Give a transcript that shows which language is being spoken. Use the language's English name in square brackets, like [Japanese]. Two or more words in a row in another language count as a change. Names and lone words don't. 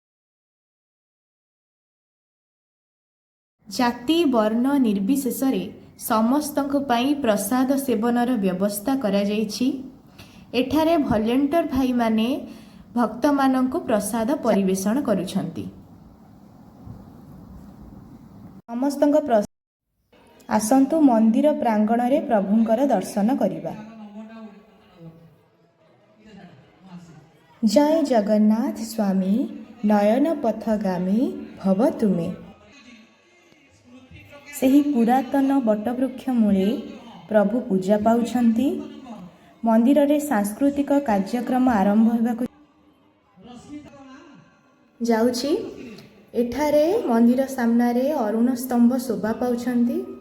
[Odia] ଜାତି ବର୍ଣ୍ଣ ନିର୍ବିଶେଷ ସମସ୍ତଙ୍କ ପଈ ପ୍ରସାଦ ସେବନର ବ୍ୟବସ୍ଥା କରା ଯାଉଛି। ଏଠାରେ ଭଲେଣ୍ଟିୟର ଭାଇ ମାନେ ଭକ୍ତ ମାନଙ୍କୁ ପ୍ରସାଦ ପରିବେଷଣ କରୁଛନ୍ତି। ସମସ୍ତଙ୍କ ଆସନ୍ତୁ ମନ୍ଦିର ପ୍ରାଙ୍ଗଣ ରେ ପ୍ରଭୁଙ୍କର ଦର୍ଶନ କରିବା। [Sanskrit] जय जगन्नाथ स्वामी नयन पथगामी भव तुमे। [Odia] ସେହି ପୁରାତନ ବଟବୃକ୍ଷ ମୂଳେ ପ୍ରଭୁ ପୂଜା ପାଉଛନ୍ତି। ମନ୍ଦିର ରେ ସାଂସ୍କୃତିକ କାର୍ଯ୍ୟକ୍ରମ ଆରମ୍ଭ ହେବାକୁ ଯାଉଛି। ଏଠାରେ ମନ୍ଦିର ସାମନେ ଅରୁଣ ସ୍ତମ୍ଭ ଶୋଭା ପାଉଛନ୍ତି।